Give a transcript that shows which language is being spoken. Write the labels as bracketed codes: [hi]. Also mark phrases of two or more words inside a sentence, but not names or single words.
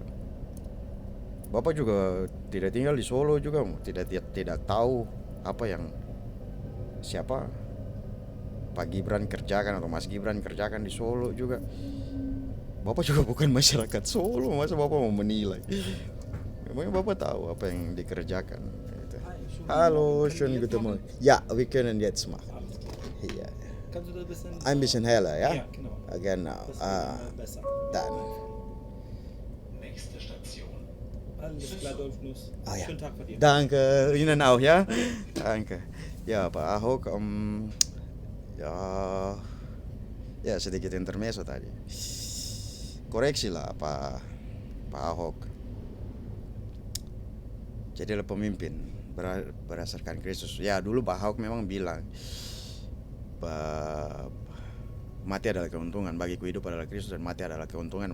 [id] Bapak juga tidak tinggal di Solo juga, tidak tahu apa yang siapa Pak Gibran kerjakan atau Mas Gibran kerjakan di Solo juga. Bapak juga bukan masyarakat Solo, masa Bapak mau menilai? Memangnya Bapak tahu apa yang dikerjakan gitu. Halo, [de] schönen guten Morgen. Ja, wir können jetzt machen. Alles klar. Hier. Kannst du da ein bisschen. Ein bisschen heller, ja? Ja, genau. Genau. Das wird besser. Dann. Nächste Station. Alles klar, Dolphnuss. Ah ja. Schönen Tag bei dir. Danke, Ihnen auch ya. Danke. [id] Ya Pak Ahok, ya, ya sedikit intermezzo tadi. Koreksi lah Pak Ahok. Jadilah pemimpin berdasarkan Kristus. Ya dulu Pak Ahok memang bilang mati adalah keuntungan, bagiku hidup adalah Kristus dan mati adalah keuntungan.